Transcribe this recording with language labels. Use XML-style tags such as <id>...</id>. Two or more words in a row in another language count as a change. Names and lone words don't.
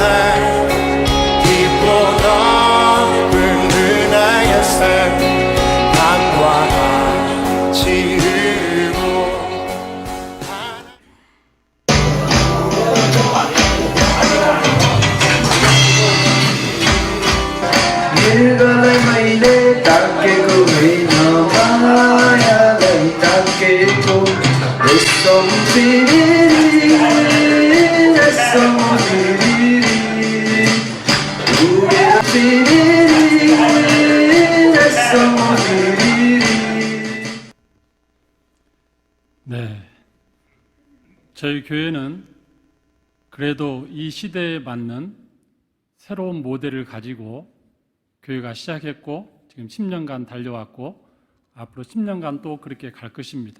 <ko>깊고 넓은 은혜의 샘 강과 같이 흐르고.</ko> <ne>निर्गलमैले ताकेको होइन मायालाई ताकेको यसम फिरी यसम फिरी उडेर फिरी यसम फिरी.</ne> <ko>네, 저희 교회는 그래도 이 시대에 맞는 새로운 모델을 가지고 교회가 시작했고 지금 10년간 달려왔고 앞으로 10년간 또 그렇게 갈 것입니다.</ko>